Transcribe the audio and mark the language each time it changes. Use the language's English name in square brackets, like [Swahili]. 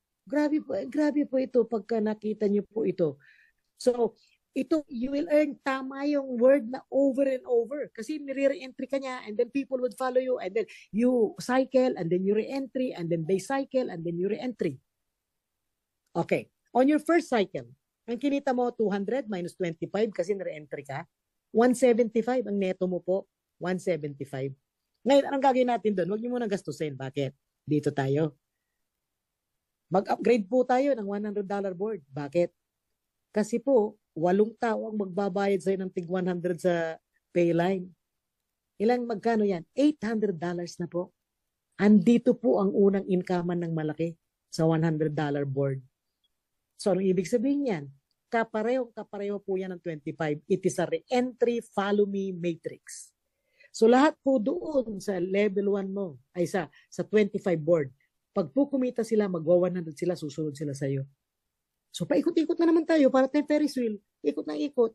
[Filipino] Grabe po ito pagka nakita niyo po ito. So, ito, [English] you will earn [Filipino] tama yung word na over and over. Kasi nire-entry ka niya [English] and then people would follow you and then you cycle and then you re-entry and then they cycle and then you re-entry. [Filipino] Okay. On your first cycle, ang kinita mo 200 minus 25 kasi nire-entry ka. 175 ang neto mo po. 175. Ngayon, anong gagawin natin doon? Huwag niyo muna gastusin. Bakit? Dito tayo. Mag-upgrade po tayo ng $100 board. Bakit? Kasi po, 8 tao ang magbabayad sa'yo ng tig 100 sa Payline. Magkano yan? $800 na po. Andito po ang unang income ng malaki sa $100 board. So, anong ibig sabihin yan? Kapareho po yan ng 25. [English] It is a re-entry follow me matrix. [Filipino] So, lahat po doon sa level 1 mo, ay sa 25 board, pag po kumita sila, magwa-100 sila, susunod sila sa'yo. So, paikot-ikot na naman tayo para tayong Ferris wheel. Ikot na ikot.